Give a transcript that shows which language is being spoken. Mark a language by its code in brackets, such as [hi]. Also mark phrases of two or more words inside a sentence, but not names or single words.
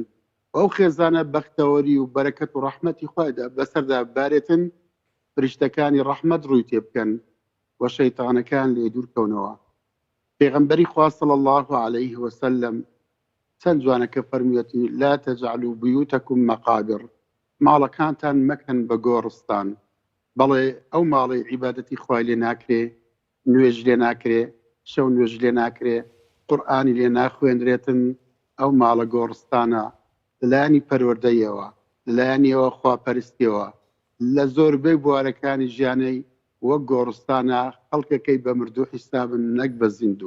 [ckb] ئەو خێزانە بەختەوەری و بەرەکەت و ڕەحمەتی خوایدا بەسەردا بارێتن، فریشتەکانی ڕەحمەت ڕووی تێ بکەن و شەیتانەکان لێ دوورکەونەوە. پێغەمبەری خوا [ar] صلی الله علیه وسلم [ckb] چەند جوانەکە فەرموویەتی [ar] لا تجعلوا بيوتكم مقابر، [ckb] ماڵەکانتان مەکەن بە گۆڕستان. بەڵێ ئەو ماڵی عیبادەتی خوای لێ ناکرێ، نوێژ لێ ناکرێ، شەو نوێژ لێ ناکرێ، قورئانی لێ ناخوێندرێتن، ئەو ماڵە گۆڕستانە لەلایانی پەروەردەیەوە، لەلایانیەوە خواپەرستیەوە لە زۆربەی بوارەکانی ژیانەی وەک گۆڕستانە خەڵکەکەی بە مردوو حیسابن نەک بە زیندوو.